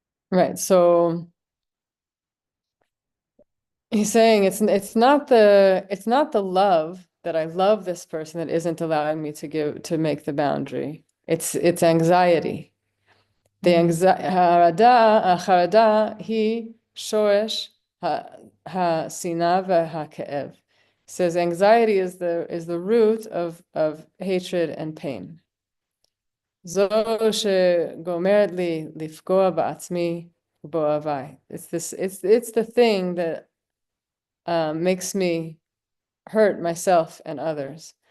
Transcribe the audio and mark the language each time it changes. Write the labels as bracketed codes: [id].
[en] Right. So he's saying it's not the love that I love this person that isn't allowing me to make the boundary. It's anxiety. [he] The החרדה היא שורש השנאה והכאב. [en] Says anxiety is the root of hatred and pain. [he] זו שגומרת לי לפגוע בעצמי ובאוהביי. [en] It's the thing that makes me hurt myself and others.